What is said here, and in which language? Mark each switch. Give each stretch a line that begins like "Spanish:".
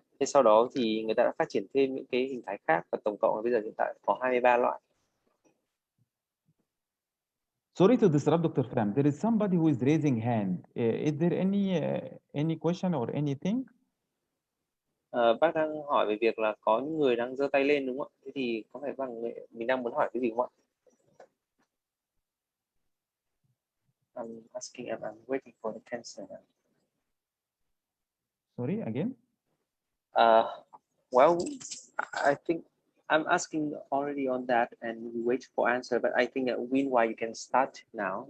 Vietnamese: Thế sau đó thì người ta đã phát triển thêm những cái hình thái khác, và tổng cộng là bây giờ hiện tại có 23 loại.
English: Sorry to disrupt, Dr. Fram. There is somebody who is raising hand. Is there any question or anything?
Vietnamese: Bác đang hỏi về việc là có những người đang giơ tay lên, đúng không ạ? Thế thì có phải mình đang muốn hỏi cái gì không ạ?
English: I'm asking, I'm waiting for the answer. Sorry, again? Well, I think I'm asking already on that, and we wait for answer. But I think meanwhile you can start now.